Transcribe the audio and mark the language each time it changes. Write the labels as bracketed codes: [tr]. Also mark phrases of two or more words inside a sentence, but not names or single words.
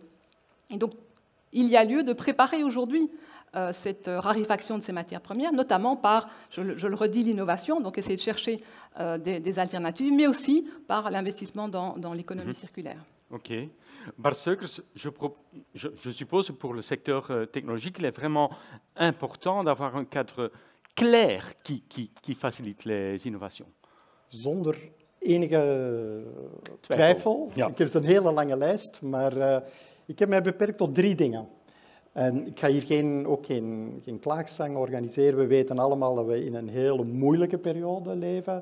[fr] Et donc, il y a lieu de préparer aujourd'hui cette raréfaction de ces matières premières, notamment par, je le redis, l'innovation, donc essayer de chercher des alternatives, mais aussi par l'investissement dans l'économie circulaire. OK. Bart Seukers, je suppose pour le secteur technologique, il est vraiment important d'avoir un cadre clair qui facilite les innovations. [nl] Zonder enige twijfel. Ja. Ik heb een hele lange lijst, maar ik heb mij beperkt tot 3 dingen. En ik ga hier ook geen klaagzang organiseren. We weten allemaal dat we in een hele moeilijke periode leven.